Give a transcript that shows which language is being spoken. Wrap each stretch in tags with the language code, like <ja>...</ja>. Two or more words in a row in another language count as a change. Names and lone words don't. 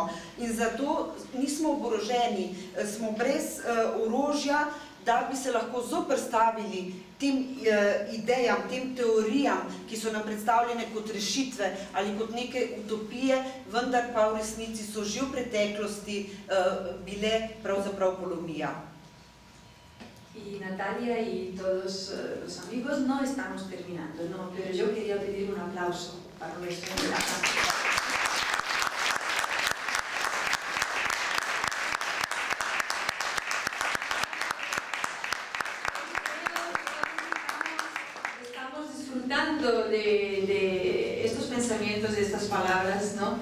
<sl>In zato nismo oboroženi, smo brez orožja, da bi se lahko zoperstavili tem idejam, tem teorijam, ki so nam predstavljene kot rešitve ali kot neke utopije, vendar pa v resnici so že v preteklosti bile pravzaprav polomija.</sl> <es>Y Natalia y todos los amigos, no estamos terminando, no, pero yo quería pedir un aplauso para nuestra invitada. De estos pensamientos, de estas palabras, ¿no?</es>